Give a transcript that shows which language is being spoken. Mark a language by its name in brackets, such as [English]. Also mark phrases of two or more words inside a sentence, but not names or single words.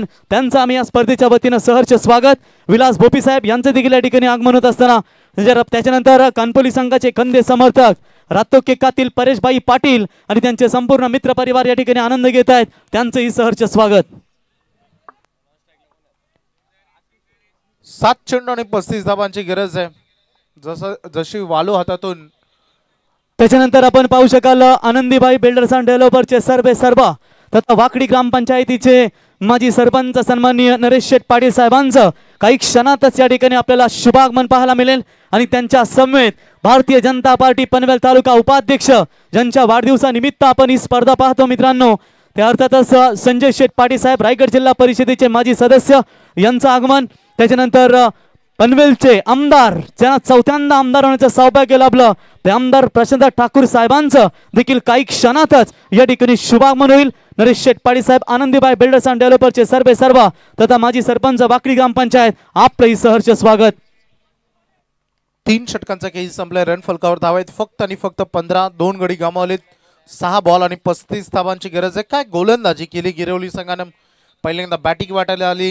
[Marathi] त्यांचं आम्ही या स्पर्धेच्या वतीनं सहर्ष स्वागत. विलास भोपी साहेब यांचं देखील या ठिकाणी आगमन होत असताना त्याच्यानंतर कानपोली संघाचे खंदे समर्थक रातो केकातील परेशभाई पाटील आणि त्यांचे संपूर्ण मित्र परिवार या ठिकाणी आनंद घेत आहेत. त्यांचंही सहर्ष स्वागत. 7 चेंडू आणि 35 धावांची गरज आहे. जशी वालू हातातून. त्याच्यानंतर आपण पाहू शकाल आनंदीबाई बिल्डर्स अँड डेव्हलपरचे सर्वे सर्वा तथा वाकडी ग्रामपंचायतीचे माजी सरपंच सन्माननीय नरेश शेठ पाटील साहेबांचं काही क्षणातच या ठिकाणी आपल्याला शुभागमन पाहायला मिळेल आणि त्यांच्या समवेत भारतीय जनता पार्टी पनवेल तालुका उपाध्यक्ष ज्यांच्या वाढदिवसानिमित्त आपण ही स्पर्धा पाहतो मित्रांनो ते अर्थातच संजय शेठ पाटील साहेब रायगड जिल्हा परिषदेचे माजी सदस्य यांचं आगमन. त्याच्यानंतर पनवेलचे आमदार ज्यांना 4थ्यांदा आमदार होण्याचं सौभाग्य लाभलं ते आमदार प्रशांत ठाकूर साहेबांचं देखील काही क्षणातच या ठिकाणी शुभागमन होईल. नरेश शेठ पाटील साहेब आनंदीबाई बिल्डर्स अँड डेव्हलपरचे सर्वे सर्वा तथा माजी सरपंच वाकडी ग्रामपंचायत आपलंही सहर्ष स्वागत. 3 षटकांचा खेळ संपलाय. रन फलकावर धावा आहेत फक्त आणि फक्त 15. 2 गडी गमावलेत. 6 बॉल आणि 35 धावांची गरज आहे. काय गोलंदाजी केली गिरवली संघानं. पहिल्यांदा बॅटिंग वाटायला आली.